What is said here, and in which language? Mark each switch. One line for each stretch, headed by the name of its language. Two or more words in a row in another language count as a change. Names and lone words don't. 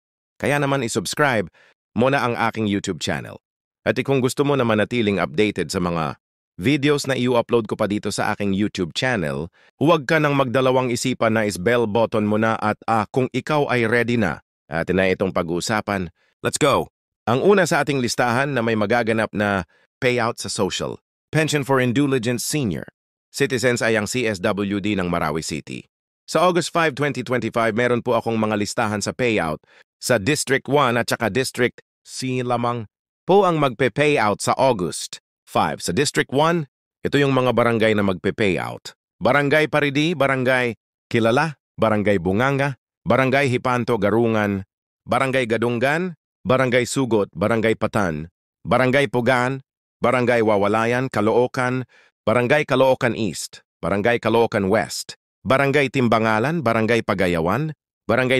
Filipino: Kaya naman isubscribe mo na ang aking YouTube channel. At kung gusto mo na manatiling updated sa mga videos na i-upload ko pa dito sa aking YouTube channel, huwag ka nang magdalawang isipan na is-
English: bell button
Filipino: mo na at kung ikaw ay ready na. At na itong pag-uusapan,
English: let's go!
Filipino: Ang una sa ating listahan na may magaganap na payout sa social Pension for Indigent Senior Citizens ay ang CSWD ng Marawi City. Sa August 5, 2025, meron po akong mga listahan sa payout sa District 1 at saka District C lamang po ang magpe-payout sa August 5. Sa District 1, ito yung mga barangay na magpe-payout. Barangay Paridi, Barangay Kilala, Barangay Bunganga, Barangay Hipanto, Garungan, Barangay Gadungan, Barangay Sugot, Barangay Patan, Barangay Pugan, Barangay Wawalayan, Caloocan, Barangay Caloocan East, Barangay Caloocan West, Barangay Timbangalan, Barangay Pagayawan, Barangay